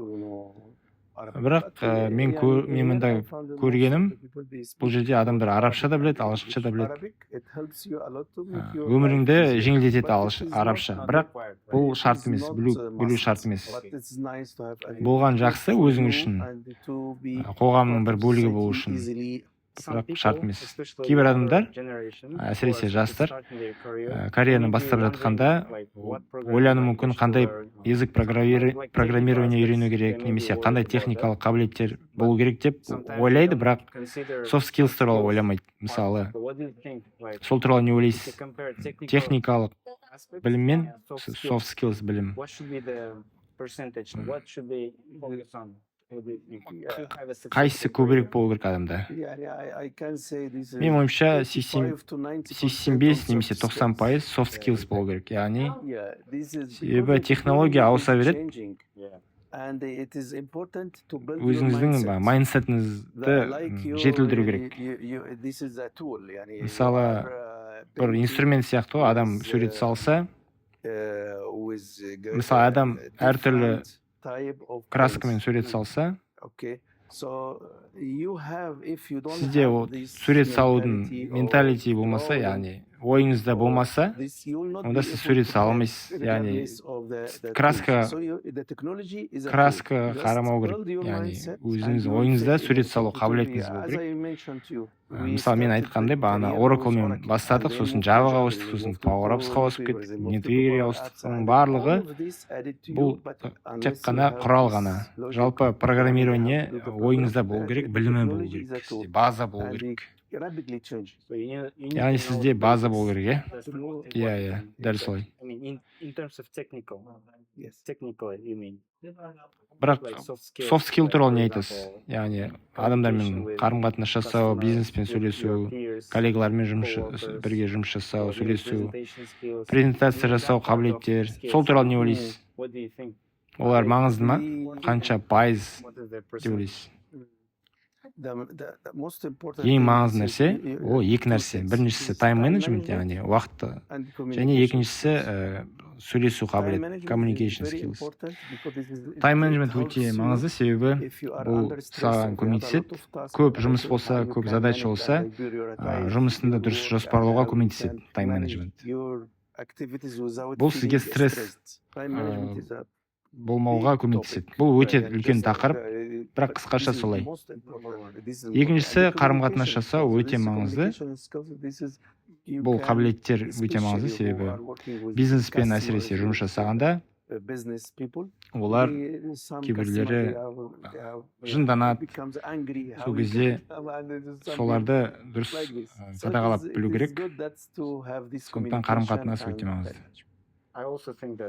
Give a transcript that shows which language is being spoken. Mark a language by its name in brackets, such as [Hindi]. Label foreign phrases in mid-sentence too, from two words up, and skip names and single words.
[Kazakh] Бірақ мен мында көргенім, бұл жерде адамдар арабша да біледі, ағылшынша да біледі. Өміріңді жеңілдетеді арабша, бірақ бұл шарт емес, білу шарт емес. Болған жақсы өзің үшін, қоғамның бір бөлігі болу үшін. [English] some [Kazakh] бірақ шарт [English] people, [Kazakh] емес. [English] especially [Kazakh] Кейбір [English] younger [Kazakh] адамдар, [English] generation, who [Kazakh] әсіресе [English] are [Kazakh] жастар, [English] starting their career, [Kazakh] карьераны [English] maybe [Kazakh] бастап [English] wondering, [Kazakh] жатқанда [English] like, what [Kazakh] ойлану [English] programming [Kazakh] мүмкін [English] language to [Kazakh] қандай [English] learn, [Kazakh] язык [English] like [Kazakh] программирование [English] technical [Kazakh] үйрену [English] aspects. [Kazakh] керек, [English] They may be [Kazakh] немесе [English] worried [Kazakh] қандай [English] about that. [Kazakh] техникалық қабілеттер болу керек деп [English] Sometimes [Kazakh] ойлайды, [English] they [Kazakh] бірақ [English] don't consider soft skills soft [Kazakh] туралы [English] skills [Kazakh] ойламайды. [English] part. [Kazakh] Мысалы, [English] So what do you think, like, [Kazakh] сол туралы не [English] if you [Kazakh] ойлайсыз? [English] compare technical [Kazakh] Техникалық [English] aspects [Kazakh] білім мен [English] and soft soft skills, [Kazakh] skills білім. [English] what should be the percentage? What should they focus on? What do you think? Have a [Kazakh] Қайсысы [English] successful [Kazakh] көбірек [English] career? [Kazakh] болу керек адамда? [English] Yeah, I can say this is [Kazakh] Менің ойымша [English] 85 to 90% [Kazakh] 85 [English] on [Kazakh] немесе [English] soft [Kazakh] 90% [English] skills. soft skills [Kazakh] болу керек. Яғни [English] Yeah, this is [Kazakh] себебі [English] because the [Kazakh] технология [English] technology [Kazakh] ауыса [English] is [Kazakh] береді. [English] Yeah. changing, and it is important to build your [Kazakh] Өзіңіздің [English] mindset. [Kazakh] майндсетіңізді [English] Like you, [Kazakh] жетілдіру керек. [English] this is a tool. Yani [Kazakh] Мысалы, [English] you are, [Kazakh] бір [English] painting [Kazakh] инструмент сияқты ғой, адам [English] with, [Kazakh] сурет салса, [English] with [Kazakh] мысалы адам әртүрлі [English] different type of [Kazakh] краскамен [English] paints. [Kazakh] сурет салса, [English] Okay, so you have, if you don't [Kazakh] сізде [English] have [Kazakh] ол [English] this [Kazakh] сурет салудың [English] mentality or [Kazakh] менталити болмаса, [English] knowledge, [Kazakh] яғни ойыңызда болмаса, [English] this you will not [Kazakh] онда [English] be [Kazakh] сіз [English] able [Kazakh] сурет [English] to [Kazakh] сала [English] paint [Kazakh] алмайсыз. Яғни [English] regardless of the [Kazakh] краска- [English] tools. So the technology is a tool. [Kazakh] краска [English] Just [Kazakh] қарамау керек. [English] build your [Kazakh] Яғни [English] mindset [Kazakh] өзіңіздің [English] and you will [Kazakh] ойыңызда [English] fit in [Kazakh] сурет [English] it. [Kazakh] салу [English] It will be, [Kazakh] қабілетіңіз болу [English] as [Kazakh] керек. [English] I mentioned to you, we [Kazakh] Мысалы мен [English] started [Kazakh] айтқандай [English] with [Kazakh] бағана [English] career with [Kazakh] Oracleмен [English] Oracle, [Kazakh] бастадық, [English] and then [Kazakh] сосын [English] moved to [Kazakh] Javaға [English] Java, [Kazakh] ауыстық, [English] then [Kazakh] сосын [English] moved to [Kazakh] Power Apps-ға [English] Power [Kazakh] ауысып [English] Query, [Kazakh] кеттік, [English] then moved to [Kazakh] NetWeaver-ге [English] Power [Kazakh] ауыстық. [English] Apps, [Kazakh] Соның [English] and [Kazakh] барлығы [English] all of this added to [Kazakh] бұл [English] you, but [Kazakh] тек [English] unless you [Kazakh] қана [English] have [Kazakh] құрал [English] this [Kazakh] ғана. [English] logic, [Kazakh] Жалпы [English] you [Kazakh] программирование [English] have to do the [Kazakh] ойыңызда [English] program, [Kazakh] болу [English] and [Kazakh] керек, [English] the [Kazakh] білімі болу [English] technology is a [Kazakh] керек, [English] tool, [Kazakh] сізде база болу [English] and [Kazakh] керек. [English] it rapidly changes. So you need [Kazakh] Яғни [English] to know [Kazakh] сізде [English] the [Kazakh] база [English] basics. [Kazakh] болу керек, иә? [English] That's really [Kazakh] Иә, [English] important. [Kazakh] иә, дәл солай. [English] I mean, in terms of technical, Yes. you mean, [Kazakh] Бірақ [English] like soft soft skill like, [Kazakh] туралы [English] for [Kazakh] не айтасыз? [English] example, [Kazakh] Яғни [English] communication [Kazakh] адамдармен [English] with [Kazakh] қарым-қатынас жасау, [English] customers, [Kazakh] бизнеспен [English] with your [Kazakh] сөйлесу, [English] peers, [Kazakh] коллегалармен [English] coworkers, [Kazakh] бірге жұмыс жасау, [English] or maybe [Kazakh] сөйлесу, [English] presentation skills. [Kazakh] презентация [English] Maybe [Kazakh] жасау [English] that part of [Kazakh] қабілеттер. [English] skills. [Kazakh] Сол туралы не ойлайсыз? [English] What do you think? [Kazakh] Олар маңызды ма? [English] We- [Kazakh] Қанша пайыз [English] What is the [Kazakh] деп [English] percentage? [Kazakh] ойлайсыз? [English] The most important [Kazakh] Ең [English] thing [Kazakh] маңызды [English] is [Kazakh] нәрсе [English] you- [Kazakh] ол екі [English] two [Kazakh] нәрсе. [English] things. [Kazakh] Біріншісі [English] Is [Kazakh] тайм [English] time [Kazakh] менеджмент, [English] management [Kazakh] яғни уақытты, [English] and [Kazakh] және [English] communication [Kazakh] екіншісі [English] skills. [Kazakh] сөйлесу [English] Time [Kazakh] қабілет, [English] management is communication very skills. important because it [Kazakh] Тайм [English] helps [Kazakh] менеджмент өте [English] you [Kazakh] маңызды, себебі [English] if you are [Kazakh] бұл [English] under stress [Kazakh] саған [English] and you have a [Kazakh] көмектеседі. [English] lot of tasks [Kazakh] Көп [English] and [Kazakh] жұмыс [English] how [Kazakh] болса, [English] you [Kazakh] көп [English] can [Kazakh] задача [English] manage [Kazakh] болса, [English] and prioritize [Kazakh] жұмысыңды [English] your [Kazakh] дұрыс [English] work [Kazakh] жоспарлауға [English] and how you [Kazakh] көмектеседі [English] can [Kazakh] тайм [English] manage [Kazakh] менеджмент. [English] your activities without [Kazakh] Бұл [English] feeling [Kazakh] сізге стресс, [English] stressed. Time management is a [Kazakh] болмауға [English] big [Kazakh] көмектеседі. [English] topic. [Kazakh] Бұл өте [English] And [Kazakh] үлкен [English] just, [Kazakh] тақырып, бірақ [English] but [Kazakh] қысқаша [English] this is [Kazakh] солай. [English] most important. This is [Kazakh] Екіншісі, [English] important. And the [Kazakh] қарым-қатынас [English] communication [Kazakh] жасау [English] skills. [Kazakh] өте [English] This [Kazakh] маңызды. [English] communication skills, this is- you [Kazakh] Бұл [English] can, [Kazakh] қабілеттер өте маңызды, [English] especially who [Kazakh] себебі [English] are working with [Kazakh] бизнеспен [English] customers, [Kazakh] әсіресе жұмыс [English] with, [Kazakh] жасағанда [English] business people, [Kazakh] олар [English] some [Kazakh] кейбіреулері [English] customer, they have, [Kazakh] жынданады. [English] becomes angry, how [Kazakh] Сол [English] you [Kazakh] кезде [English] can- and it is something [Kazakh] соларды дұрыс [English] like this. So [Kazakh] қадағалап [English] it is- [Kazakh] білу [English] it is [Kazakh] керек. [English] good that's to have this [Kazakh] Сондықтан [English] communication [Kazakh] қарым-қатынас [English] and [Kazakh] өте маңызды. [English] I also think that